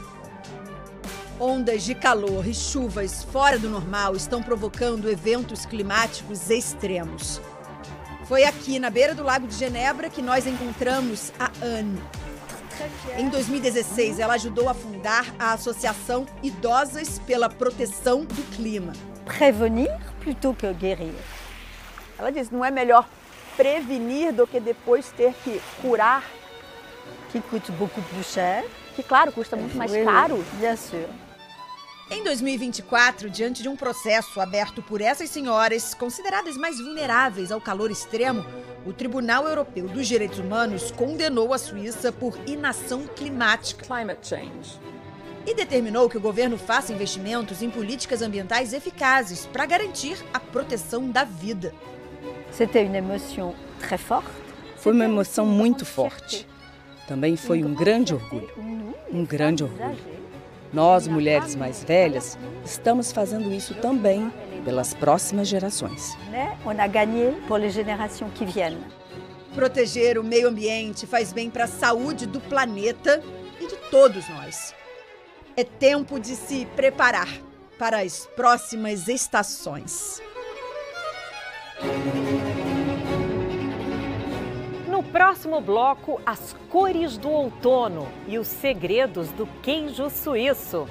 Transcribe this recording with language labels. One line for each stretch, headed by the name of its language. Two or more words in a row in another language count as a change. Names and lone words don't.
Portuguese: Ondas de calor e chuvas fora do normal estão provocando eventos climáticos extremos. Foi aqui, na beira do Lago de Genebra, que nós encontramos a Anne. Em 2016, ela ajudou a fundar a Associação Idosas pela Proteção do Clima.
French: Prevenir plutôt que guérir.
Portuguese: Ela diz, não é melhor prevenir do que depois ter que curar?
French: Que coûte beaucoup plus cher.
Portuguese: Que, claro, custa muito mais caro.
French: Bien sûr.
Portuguese: Em 2024, diante de um processo aberto por essas senhoras, consideradas mais vulneráveis ao calor extremo, o Tribunal Europeu dos Direitos Humanos condenou a Suíça por inação climática.
English: Climate change.
Portuguese: E determinou que o governo faça investimentos em políticas ambientais eficazes para garantir a proteção da vida.
French: C'était une émotion très forte.
Portuguese: Foi uma emoção muito forte. Também foi um grande orgulho. Um grande orgulho. Nós, mulheres mais velhas, estamos fazendo isso também pelas próximas gerações.
French: On a gagné pour les générations qui viennent.
Portuguese: Proteger o meio ambiente faz bem para a saúde do planeta e de todos nós. É tempo de se preparar para as próximas estações. No próximo bloco, as cores do outono e os segredos do queijo suíço.